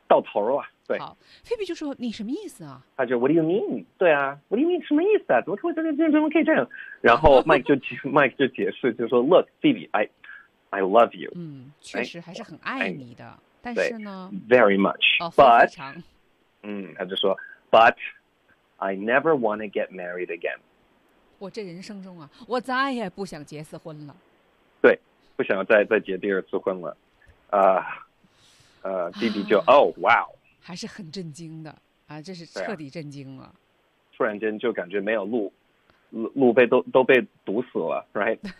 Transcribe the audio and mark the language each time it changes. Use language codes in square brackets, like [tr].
[zh] 到头了。对，好，菲比就说你什么意思啊？他就 [en] What do you mean？ [zh] 对啊 ， [en] What do you mean？ [zh] 什么意思啊？怎么可以这样？然后Mike就解释，就说 [en] Look， Phoebe， I love you。 [zh] 嗯，确实还是很爱你的，但是呢 [en] ，Very much， [zh] 非常。他就说 [en] ，But I never want to get married again。 [zh] 我这人生中啊，我再也不想结次婚了。对，不想再结第二次婚了。 [en] Phoebe [zh] 就 [en] Oh wow。 [zh] 还是很震惊的啊！这是彻底震惊了，啊、突然间就感觉没有路被都被堵死了 ， [en] right？